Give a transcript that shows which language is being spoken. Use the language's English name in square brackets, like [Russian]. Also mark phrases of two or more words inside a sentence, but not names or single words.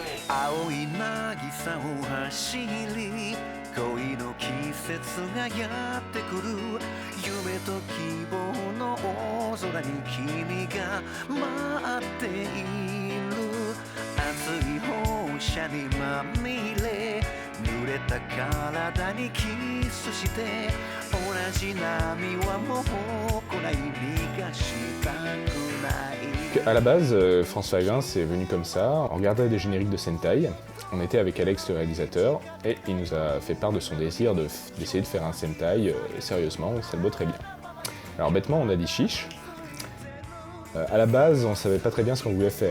[Japanese] 青い渚を走り恋の季節がやってくる夢と希望の大空に君が待っている熱い放射にまみれ濡れた体にキスして同じ波はもう来ない逃がしたくない。 [French] À la base, France 5.1 c'est venu comme ça, on regardait des génériques de Sentai, on était avec Alex le réalisateur et il nous a fait part de son désir d'essayer de faire un Sentai sérieusement, ça le vaut très bien. Alors bêtement on a dit chiche. À la base on savait pas très bien ce qu'on voulait faire.